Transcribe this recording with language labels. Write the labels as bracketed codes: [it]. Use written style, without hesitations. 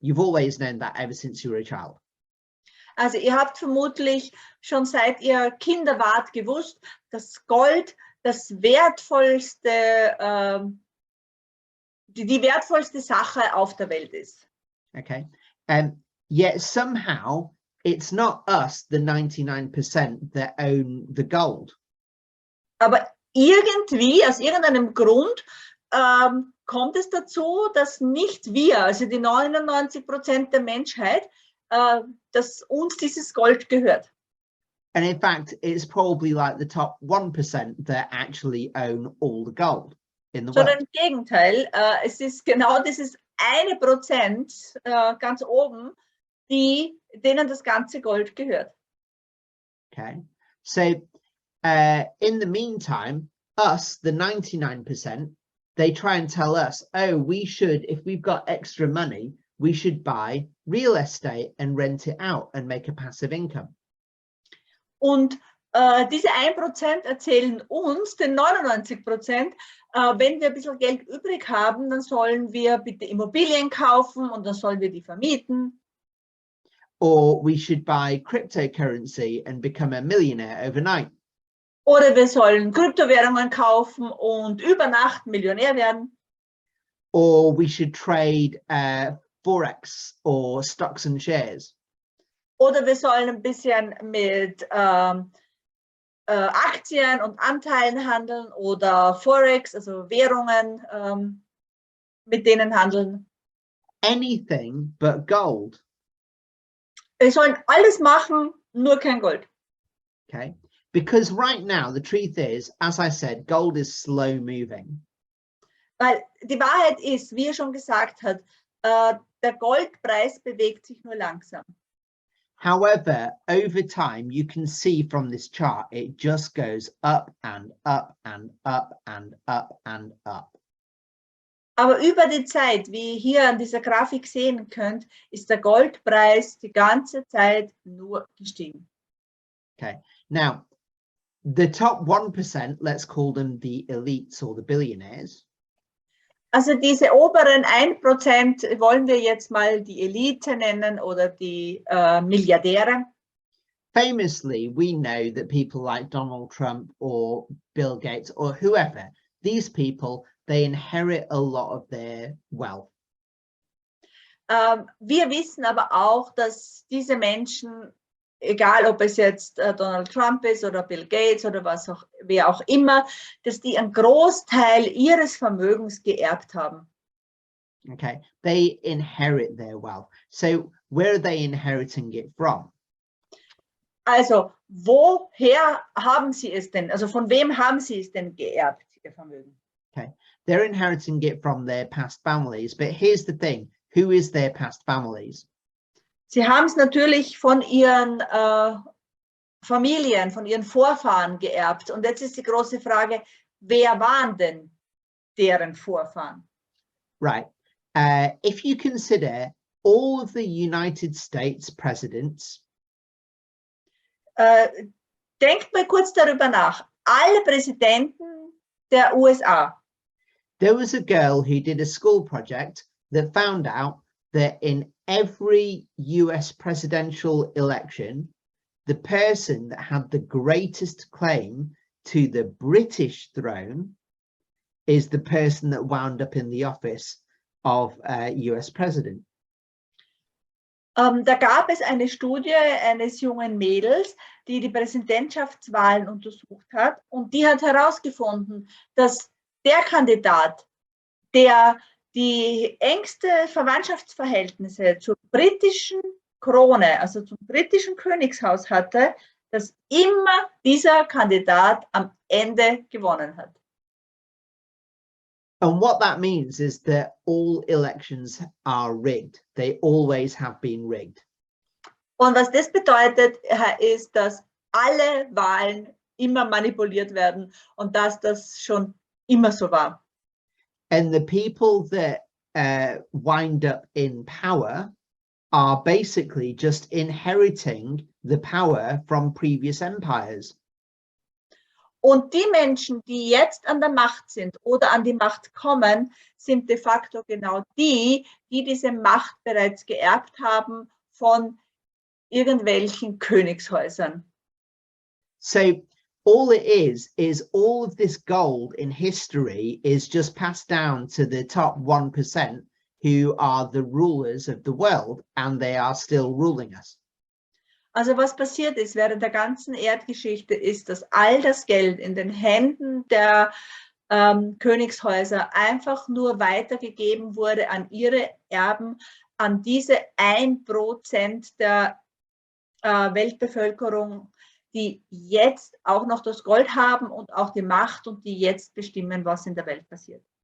[en] You've always known that ever since you were a child. [de] Also ihr habt vermutlich schon seit ihr Kinder wart gewusst, dass Gold das wertvollste, die wertvollste Sache auf der Welt ist. [en] Okay, yet somehow it's not us, the 99% that own the gold. [de] Aber irgendwie, aus irgendeinem Grund, kommt es dazu, dass nicht wir, also die 99% der Menschheit, dass uns dieses Gold gehört. [en] And in fact, it's probably like the top 1% that actually own all the gold in the world. [de] Sondern im Gegenteil, es ist genau dieses 1% ganz oben, denen das ganze Gold gehört. [en] Okay, so in the meantime, us, the 99%, they try and tell us, oh, we should, if we've got extra money, we should buy real estate and rent it out and make a passive income. [de] Und diese 1% erzählen uns, den 99%, wenn wir ein bisschen Geld übrig haben, dann sollen wir bitte Immobilien kaufen und dann sollen wir die vermieten. [en] Or we should buy cryptocurrency and become a millionaire overnight. [de] Oder wir sollen Kryptowährungen kaufen und über Nacht Millionär werden. [en] Or we should trade Forex or stocks and shares. [de] Oder wir sollen ein bisschen mit Aktien und Anteilen handeln oder Forex, also Währungen, mit denen handeln. [en] Anything but gold. [de] Wir sollen alles machen, nur kein Gold. [en] Okay, because right now the truth is, as I said, gold is slow moving. [de] Weil die Wahrheit ist, wie er schon gesagt hat, der Goldpreis bewegt sich nur langsam. [en] However, over time, you can see from this chart, it just goes up and up and up and up and up. [de] Aber über die Zeit, wie ihr hier an dieser Grafik sehen könnt, ist der Goldpreis die ganze Zeit nur gestiegen. [en] Okay, now the top 1%, let's call them the elites or the billionaires. [de] Also diese oberen 1% wollen wir jetzt mal die Elite nennen oder die Milliardäre. [en] Famously, we know that people like Donald Trump or Bill Gates or whoever, these people, they inherit a lot of their wealth. [de] Wir wissen aber auch, dass diese Menschen, egal ob es jetzt Donald Trump ist oder Bill Gates oder wer auch immer, dass die einen Großteil ihres Vermögens geerbt haben. [en] Okay, they inherit their wealth. So where are they inheriting it from? [de] Also, woher haben sie es denn? Also, von wem haben sie es denn geerbt, ihr Vermögen? [en] Okay, they're inheriting it from their past families. But here's the thing, who is their past families? [de] Sie haben es natürlich von ihren Familien, von ihren Vorfahren geerbt. Und jetzt ist die große Frage, wer waren denn deren Vorfahren? [en] Right. If you consider all of the United States presidents, [de] denkt mal kurz darüber nach. Alle Präsidenten der USA. [en] there was a girl who did a school project that found out that in every US presidential election, the person that had the greatest claim to the British throne is the person that wound up in the office of US president. [de] Da gab es eine Studie eines jungen Mädels, die die Präsidentschaftswahlen untersucht hat, und die hat herausgefunden, dass der Kandidat, der die engste Verwandtschaftsverhältnisse zur britischen Krone, also zum britischen Königshaus hatte, dass immer dieser Kandidat am Ende gewonnen hat. [en] And what that means is that all elections are rigged. They always have been rigged. [de] Und was das bedeutet, ist, dass alle Wahlen immer manipuliert werden und dass das schon immer so war. [en] And the people that wind up in power are basically just inheriting the power from previous empires. [de] Und die Menschen, die jetzt an der Macht sind oder an die Macht kommen, sind de facto genau die, die diese Macht bereits geerbt haben von irgendwelchen Königshäusern. [en] So all it is all of this gold in history is just passed down to the top 1% who are the rulers of the world, and they are still ruling us. [de] Also was passiert ist während der ganzen Erdgeschichte ist, dass all das Geld in den Händen der Königshäuser einfach nur weitergegeben wurde an ihre Erben, an diese 1% der Weltbevölkerung, die jetzt auch noch das Gold haben und auch die Macht und die jetzt bestimmen, was in der Welt passiert.